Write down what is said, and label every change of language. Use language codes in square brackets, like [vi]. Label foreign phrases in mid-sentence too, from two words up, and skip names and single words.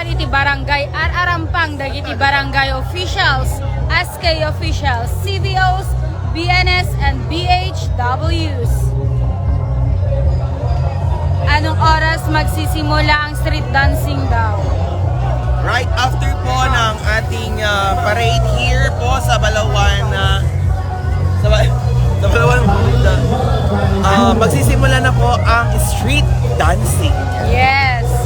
[en] iti Barangay Ararampang dagiti Barangay officials, SK officials, CVOs, BNS, and BHWs. [tl] Anong oras magsisimula ang street dancing daw? Right after po ng ating parade here po sa Balawan, sa Balawan, magsisimula na po ang street dancing. [en] Yes.